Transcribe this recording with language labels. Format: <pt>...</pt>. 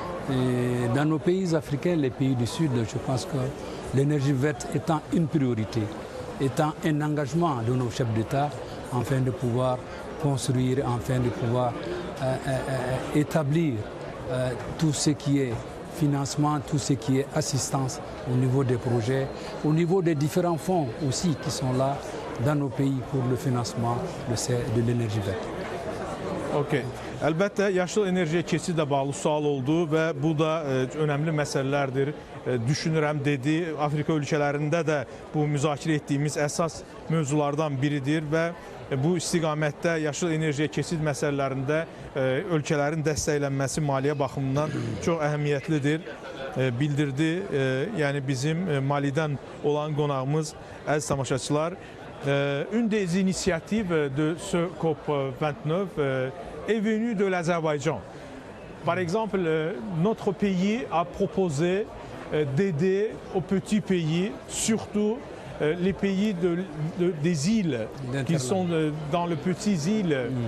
<fr>Et dans nos pays africains, les pays du Sud, je pense que l'énergie verte étant une priorité, étant un engagement de nos chefs d'État, afin de pouvoir construire, afin de pouvoir établir tout ce qui est financement, tout ce qui est assistance au niveau des projets, au niveau des différents fonds aussi qui sont là dans nos pays pour le financement de l'énergie verte.</fr> <en>Okay.</en> <az>Əlbəttə, yaşıl enerjiyə keçid də bağlı sual oldu və bu da önəmli məsələlərdir. Düşünürəm, dedi. Afrika ölkələrində də bu müzakirə etdiyimiz əsas mövzulardan biridir və bu istiqamətdə yaşıl enerjiyə keçid məsələlərində ölkələrin dəstəklənməsi maliyyə baxımından çox əhəmiyyətlidir. Bildirdi, yəni bizim Malidən olan qonağımız, əziz tamaşaçılar.</az> <fr>Une des initiatives de ce COP29 est venue de l'Azerbaïdjan. Par exemple, notre pays a proposé d'aider aux petits pays, surtout les pays des îles qui sont dans les petites îles.</fr>